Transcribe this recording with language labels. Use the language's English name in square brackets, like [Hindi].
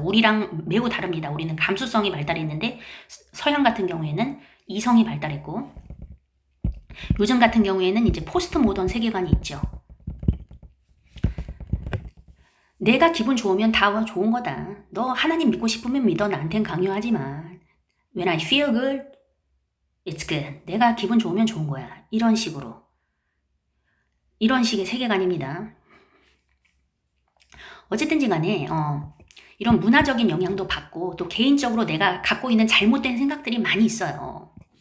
[Korean] 우리랑 매우 다릅니다. 우리는 감수성이 발달했는데 서양 같은 경우에는 이성이 발달했고, 요즘 같은 경우에는 이제 포스트 모던 세계관이 있죠. 내가 기분 좋으면 다 좋은 거다. 너 하나님 믿고 싶으면 믿어. 나한텐 강요하지 마. [English] When I feel good, it's good. [Korean] 내가 기분 좋으면 좋은 거야. 이런 식으로. 이런 식의 세계관입니다. 어쨌든지 간에 이런 문화적인 영향도 받고, 또 개인적으로 내가 갖고 있는 잘못된 생각들이 많이 있어요.